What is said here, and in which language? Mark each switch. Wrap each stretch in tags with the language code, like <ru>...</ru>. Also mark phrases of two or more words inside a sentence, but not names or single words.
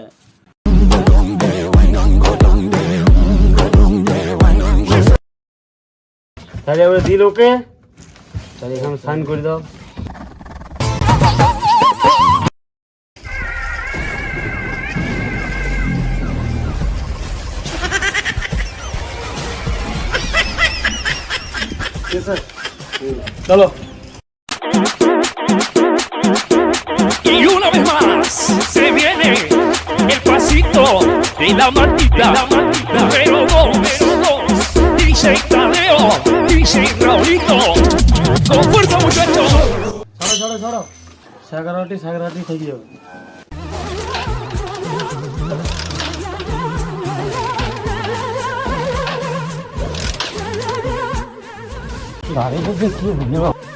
<bn>তাহলে এবার দিল ওকে, তাহলে এখানে সাইন করে দাও। চলো।</bn> <es>Y una vez más se viene el pasito de la maldita, número dos, dice Tadeo, dice Raulito, con fuerza muchachos.</es> <bn>ছাড়ো ছাড়ো ছাড়ো, সাগরাটি থেকে যাবে। গাড়ি বলতে কি বুঝলি বাবা?</bn>